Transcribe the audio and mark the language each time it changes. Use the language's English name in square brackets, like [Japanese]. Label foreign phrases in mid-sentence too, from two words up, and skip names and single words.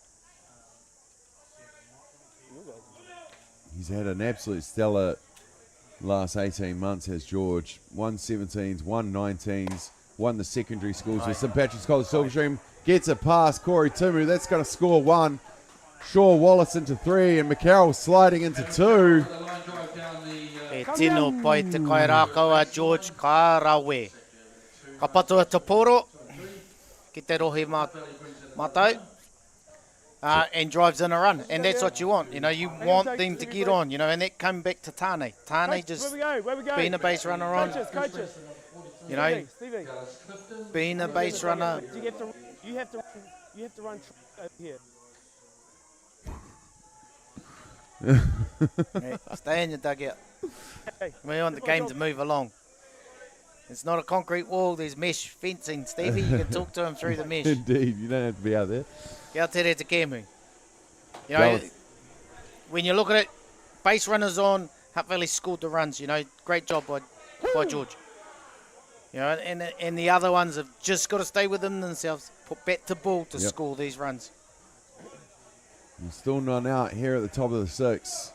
[English] He's had an absolute stellar last 18 months, has George. 117s, 119s, won the secondary schools with St. Patrick's College Silverstream. Gets a pass, Corey Tumu. That's going to score 1. Shaw Wallace into 3, and McCarroll sliding into 2. [Māori] E tino pai te kairakaua George Karawe. Ka patua te poro, ki te rohe mātou, [English] and drives in a run. And that's what you want. You want them to get on, and that come back to Tane. Tane just being a base runner on. Being a base runner. You have to run over here. Stay in your dugout. We want the game to move along. It's not a concrete wall, there's mesh fencing. Stevie, you can talk to him through the mesh. Indeed, you don't have to be out there. [Māori] Kia tere te kēmu. [English] When you look at it, base runners on, Hutt Valley scored the runs, great job by George. And the other ones have just got to stay within themselves, put bat to ball to score these runs. And still none out here at the top of the 6.